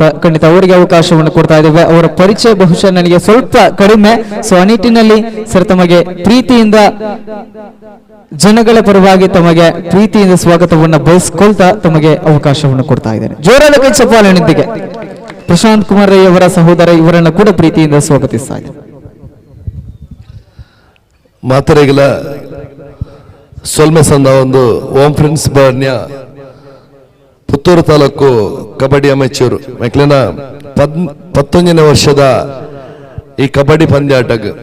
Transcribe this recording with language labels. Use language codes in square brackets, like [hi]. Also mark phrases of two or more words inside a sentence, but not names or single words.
[kn] ಖಂಡಿತ ಅವರಿಗೆ ಅವಕಾಶವನ್ನು ಕೊಡ್ತಾ ಇದ್ದೇವೆ. ಅವರ ಪರಿಚಯ ಬಹುಶಃ ನನಗೆ ಸ್ವಲ್ಪ ಕಡಿಮೆ. ಸೊ ಆ ನಿಟ್ಟಿನಲ್ಲಿ ಸರ್ ತಮಗೆ ಪ್ರೀತಿಯಿಂದ ಜನಗಳ ಪರವಾಗಿ ತಮಗೆ ಪ್ರೀತಿಯಿಂದ ಸ್ವಾಗತವನ್ನು ಬಯಸ್ಕೊಳ್ತಾ ತಮಗೆ ಅವಕಾಶವನ್ನು ಕೊಡ್ತಾ ಇದ್ದೇನೆ. ಜೋರಾದ ಕೈ ಚಪ್ಪಾಳೆಯೊಂದಿಗೆ ಪ್ರಶಾಂತ್ ಕುಮಾರ್ ರೈ ಅವರ ಸಹೋದರ ಇವರನ್ನು ಕೂಡ ಪ್ರೀತಿಯಿಂದ ಸ್ವಾಗತಿಸ್ತಾ ಇದ್ದೇನೆ. [tcy] ಮಾತರೆಗಳ ಸೊಲ್ಮೆ ಸಂದ ಒಂದು ಓಂ ಫ್ರೆಂಡ್ಸ್ ಬರ್ನ್ಯ ಪುತ್ತೂರು ತಾಲೂಕು ಕಬಡ್ಡಿ ಅಮೆಚೂರು ಮಕ್ಲಿನ [kn] 19ನೇ ವರ್ಷದ ಈ ಕಬಡ್ಡಿ [tcy] ಪಂದ್ಯಾಟಗ್